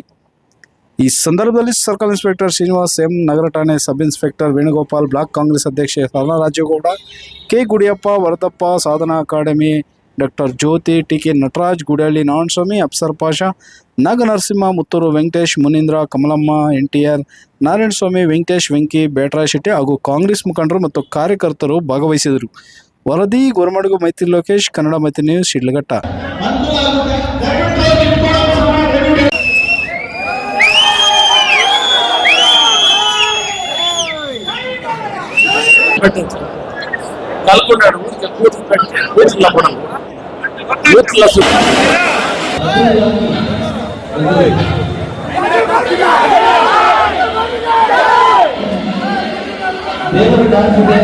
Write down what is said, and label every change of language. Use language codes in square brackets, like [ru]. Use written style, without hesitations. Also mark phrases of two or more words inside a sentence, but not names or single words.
[kn] ಈ ಸಂದರ್ಭದಲ್ಲಿ ಸರ್ಕಲ್ ಇನ್ಸ್ಪೆಕ್ಟರ್ ಶ್ರೀನಿವಾಸ್ ಎಂ, ನಗರ ಠಾಣೆ ಸಬ್ ಇನ್ಸ್ಪೆಕ್ಟರ್ ವೇಣುಗೋಪಾಲ್, ಬ್ಲಾಕ್ ಕಾಂಗ್ರೆಸ್ ಅಧ್ಯಕ್ಷೆ ಸರಳಾ ರಾಜೇಗೌಡ, ಕೆ ಗುಡಿಯಪ್ಪ, ವರದಪ್ಪ, ಸಾಧನಾ ಅಕಾಡೆಮಿ ಡಾಕ್ಟರ್ ಜ್ಯೋತಿ, ಟಿ.ಕೆ. ನಟರಾಜ್, ಗುಡಹಳ್ಳಿ ನಾರಾಯಣಸ್ವಾಮಿ, ಅಫ್ಸರ್ ಪಾಷಾ, ನಾಗನರಸಿಂಹ, ಮುತ್ತೂರು ವೆಂಕಟೇಶ್, ಮುನೀಂದ್ರ, ಕಮಲಮ್ಮ, NTR, ನಾರಾಯಣಸ್ವಾಮಿ, ವೆಂಕಟೇಶ್, ವೆಂಕಿ, ಬೇಟರಾಯ್ ಶೆಟ್ಟಿ ಹಾಗೂ ಕಾಂಗ್ರೆಸ್ ಮುಖಂಡರು ಮತ್ತು ಕಾರ್ಯಕರ್ತರು ಭಾಗವಹಿಸಿದರು. ವರದಿ ಗೋರಮಡುಗು ಮೈತ್ರಿ ಲೋಕೇಶ್, ಕನ್ನಡ ಮೈತ್ರಿ ನ್ಯೂಸ್, ಶಿಡ್ಲಘಟ್ಟ. పాల్గొన్నాడు బూత్ల కూడా బూత్ల ದೇವರ ಡ್ಯಾನ್ಸ್ ಇದೆ.